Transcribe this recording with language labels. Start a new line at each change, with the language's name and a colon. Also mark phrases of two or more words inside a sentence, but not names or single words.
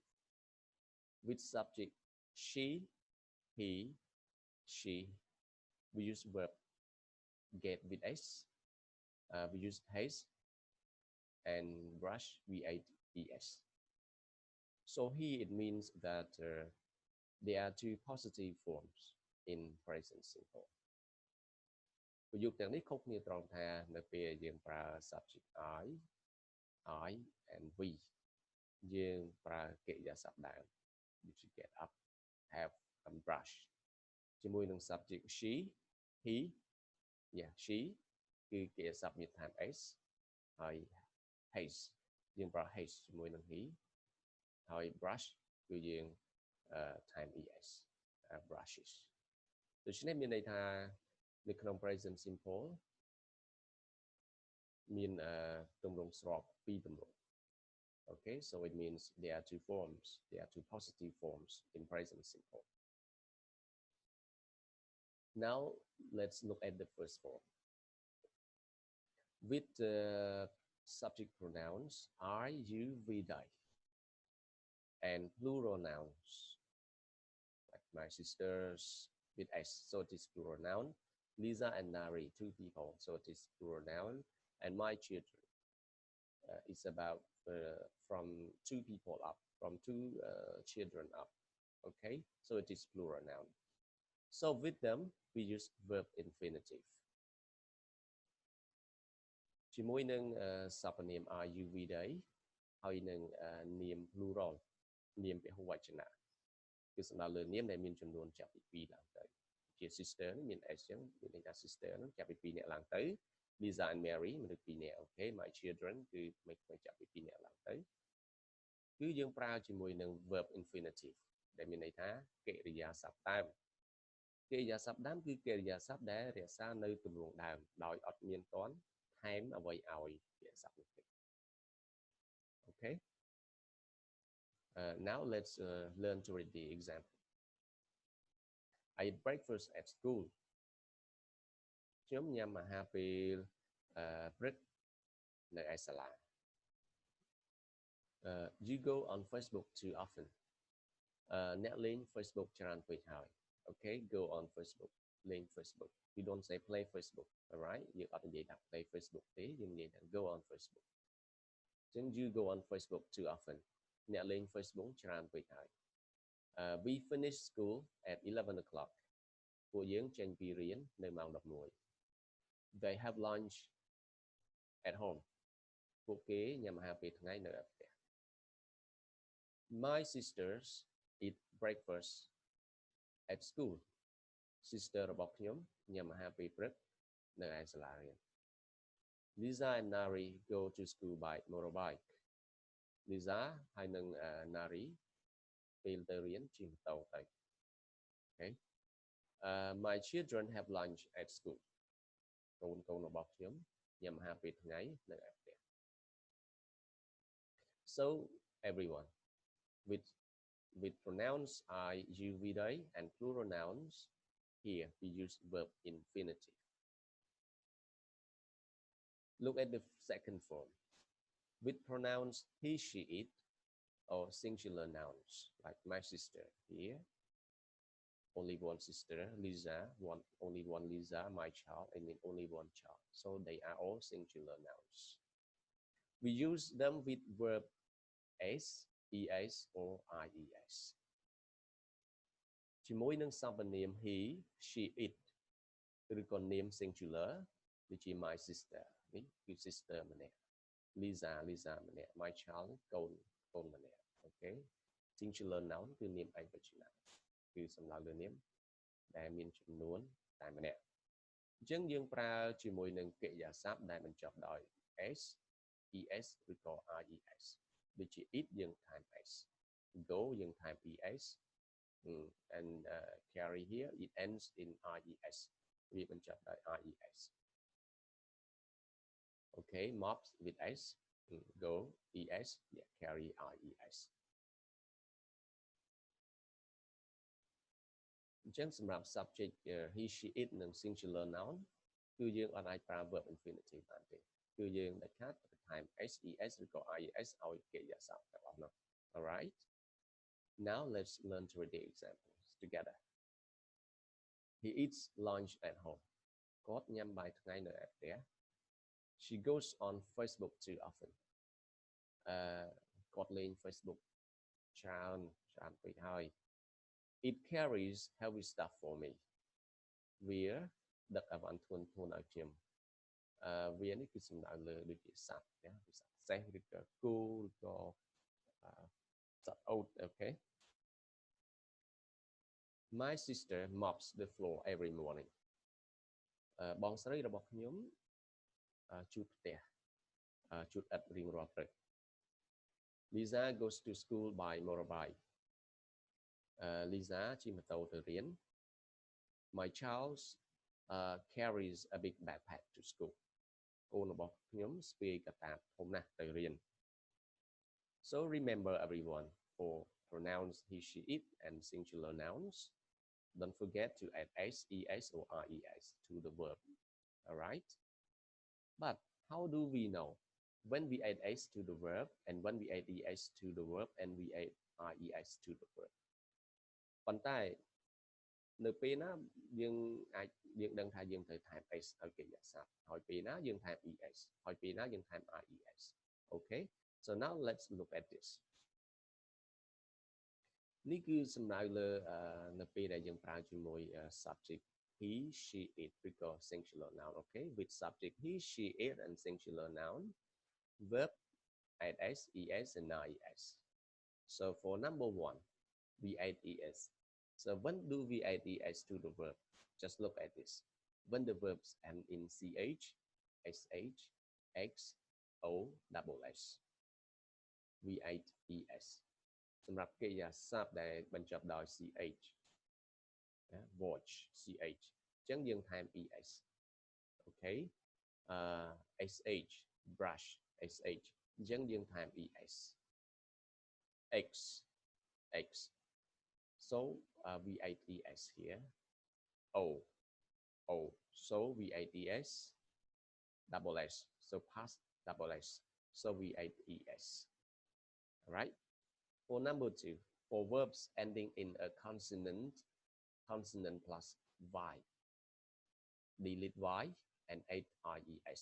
English: With subject she, he, she, we use verb get with s, we use has, and brush v-a-e-s. So here it means that there are two positive forms in present simple.
Khmer: ប្រយោគទាំងនេះខុសគ្នាត្រង់ថានៅពេលយើងប្រើ
English: subject I and we
Khmer: យើង ប្រើកិរិយាសព្ទដើម
English: which is get up, have, and brush
Khmer: ជាមួយនឹង
English: subject she, he, she
Khmer: គឺកិរិយាសព្ទមាន time s ហើយ has យើងប្រើ has ជាមួយនឹង he ហើយ brush គឺយើង time es brushes ដូច្នេះមានន័យថានៅក្នុង
English: present simple
Khmer: មានទម្រង់ស្របពីរទម្រង់
English: Okay, so it means there are two forms, there are two positive forms in present simple. Now let's look at the first form. With the subject pronouns I, you, we, they, and plural nouns like my sisters with s, so it is plural noun. Lisa and Nari, two people, so it is plural noun. And my children, it's about from two people up, from two children up. Okay, so it is plural noun. So with them, we use verb infinitive.
Khmer: ជាមួយនឹងសព្វនាម
English: are you we they
Khmer: ហើយនឹងនាម plural នាមពហុវចនៈគឺសំដៅលើនាមដែលមានចំនួន ចាប់ពី2ឡើងទៅជា sister មាន s ចឹងមានន័យថា sister នឹងចាប់ពី2នាក់ឡើងទៅ
English: Lisa and Mary
Khmer: មនុស្ស2នាក់
English: Okay, my children
Khmer: គឺមិនចាប់ពី2នាក់ឡើងទៅគឺយើងប្រើជាមួយនឹង
English: verb infinitive
Khmer: ដែលមានន័យថាកិរិយាសព្ទដើមកិរិយាសព្ទដើមគឺកិរិយាសព្ទដែលរក្សានៅទម្រង់ដើមដោយអត់មានតន់ថែមអ្វីឲ្យកិរិយាសព្ទនោះទេ Okay.
English: Now let's learn to read the example. I eat breakfast at school.
Khmer: ខ្ញុំញ៉ាំអាហារពេលព្រឹកនៅឯសាលា
English: You go on Facebook too often.
Khmer: អ្នកលេង Facebook ច្រើនពេកហើយ
English: Okay, go on Facebook
Khmer: លេង Facebook.
English: You don't say play Facebook, alright?
Khmer: យើងអត់និយាយថា
English: play Facebook
Khmer: ទេយើងនិយាយថា
English: go on Facebook. ចឹង you go on Facebook too often.
Khmer: អ្នកលេង Facebook ច្រើនពេកហើយ
English: We finish school at 11 o'clock.
Khmer: ពួកយើងចេញពីរៀននៅម៉ោង11
English: They have lunch at home.
Khmer: ពួកគេញ៉ាំអាហារពេលថ្ងៃនៅផ្ទះ
English: My sisters eat breakfast at school.
Khmer: Sister របស់ខ្ញុំញ៉ាំអាហារពេលព្រឹកនៅឯសាលារៀន
English: Lisa and Nari go to school by motorbike.
Khmer: Lisa ហើយនឹង Nari ពេលទៅរៀនជិះម៉ូតូទៅ Okay.
English: My children have lunch at school.
Khmer: កូនរបស់ខ្ញុំញ៉ាំអាហារពេលថ្ងៃនៅឯផ្ទះ
English: So everyone with pronouns I, you, we, they, and plural nouns Here we use verb infinitive. Look at the second form. With pronouns he, she, it, or singular nouns like my sister here, only one sister, Lisa, only one Lisa, my child, I mean only one child. So they are all singular nouns. We use them with verb s, es, or ies.
Khmer: ជាមួយនឹងសព្វនាម
English: he, she, it
Khmer: ឬក៏នាម singular ដូចជា
English: my sister
Khmer: នេះគឺ sister ម្នាក់ Lisa ម្នាក់
English: my child
Khmer: កូនម្នាក់
English: okay singular noun
Khmer: គឺនាមឯកវចនៈគឺសំដៅលើនាមដែលមានចំនួនតែម្នាក់អញ្ចឹងយើងប្រើជាមួយនឹងកិរិយាសព្ទដែលបញ្ចប់ដោយ s, es ឬក៏ ies ដូចជា it យើងថែម s, go យើងថែម es
English: and carry here it ends in ies
Khmer: វាបញ្ចប់ដោយ ies
English: okay mops with s go es yeah, carry ies
Khmer: អញ្ចឹងសម្រាប់
English: subject he, she, it
Khmer: និង
English: singular noun
Khmer: គឺយើងអត់អាចប្រើ
English: verb infinitive
Khmer: បានទេគឺយើងដាច់ខាតថែម s, es ឬក៏ ies ឲ្យកិរិយាសព្ទទាំងអស់នោះ
English: alright now let's learn to read the examples together. He eats lunch at home.
Khmer: គាត់ញ៉ាំបាយថ្ងៃនៅឯផ្ទះ
English: She goes on Facebook too often.
Khmer: គាត់លេង Facebook ច្រើនពេកហើយ
English: It carries heavy stuff for me.
Khmer: វាដឹកអីវ៉ាន់ធ្ងន់ៗឲ្យខ្ញុំវានេះគឺសំដៅលើដូចជាសត្វណាសត្វសេះឬក៏គោឬក៏សត្វអូត
English: okay My sister mops the floor every morning.
Khmer: បងស្រីរបស់ខ្ញុំជូតផ្ទះជូតឥដ្ឋរៀងរាល់ព្រឹក
English: Lisa goes to school by motorbike.
Khmer: Lisa ជិះម៉ូតូទៅរៀន
English: My child carries a big backpack to school.
Khmer: កូនរបស់ខ្ញុំស្ពាយកតាបធំណាស់ទៅរៀន
English: So remember everyone for pronouns he, she, it and singular nouns.Don't forget to add s, es, or res to the verb. Alright? But how do we know when we add s to the verb and when we add es to the verb and we add res to the verb?
Khmer: ប៉ុន្តែនៅពេលណាយើងដឹងថាយើងត្រូវថែម s ឲ្យកិរិយាសព្ទហើយពេលណាយើងថែម es ហើយពេលណាយើងថែម res. Okay?
English: So now let's look at this.
Khmer: នេះគឺសំដៅលើនៅពេលដែលយើងប្រើជាមួយ
English: subject he, she, it
Khmer: ឬក៏
English: singular noun okay with subject he, she, it and singular noun verb add s, es and es so for number 1 we add es so when do we add es to the verb just look at this when the verbs end in ch, sh, x, o, double s we add es
Khmer: សម្រាប់កិរិយាសព្ទដែលបញ្ចប់ដោយ
English: ch watch ch
Khmer: អញ្ចឹងយើងថែម
English: es okay sh brush sh
Khmer: អញ្ចឹងយើងថែម
English: es x so we add es here o so we add es double s so past double s so we add es all right For number 2, for verbs ending in a consonant plus y, delete y and add res.